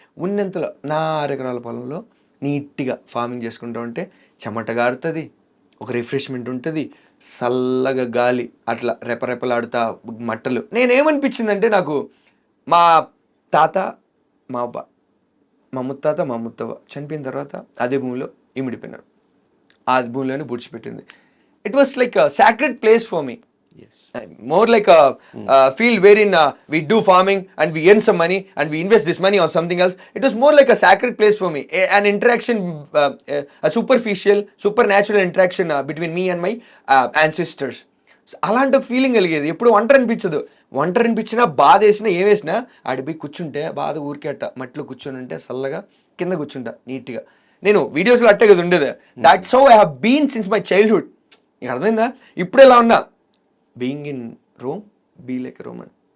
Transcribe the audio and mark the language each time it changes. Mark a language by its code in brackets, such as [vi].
[te] ఉన్నంతలో నా 6 ఎకరాల పొలంలో నీట్గా ఫార్మింగ్ చేసుకుంటూ ఉంటే చెమట గారుతుంది, ఒక రిఫ్రెష్మెంట్ ఉంటుంది, చల్లగా గాలి అట్లా రెపరెపలాడుతా మట్టలు. నేనేమనిపించిందంటే నాకు మా తాత, మా అబ్బా, మా ముత్తాత, మా ముత్తవ్వ చనిపోయిన తర్వాత అదే భూమిలో ఇమిడిపోయినారు. ఆ భూమిలోనే బుడిచిపెట్టింది. [en] It was like a sacred place for me. Yes. More like a field wherein we do farming and we earn some money and we invest this money on something else. It was more like a sacred place for me. An interaction, a superficial, supernatural interaction between me and my ancestors. [te] అలాంటి feeling కలిగేది. ఎప్పుడు ఒంటరి అనిపించినా బాధ వేసినా ఏం వేసినా ఆడిపోయి కూర్చుంటే బాధ ఊరికేట మట్టిలో కూర్చొని ఉంటే చల్లగా కింద కూర్చుంటా నీట్గా. నేను వీడియోస్లో అట్టే కదా ఉండేది. [en] That's how I have been since my childhood. [te] నీకు అర్థమైందా? ఇప్పుడు ఎలా ఉన్నా, [en] Being in Rome, be like Roman.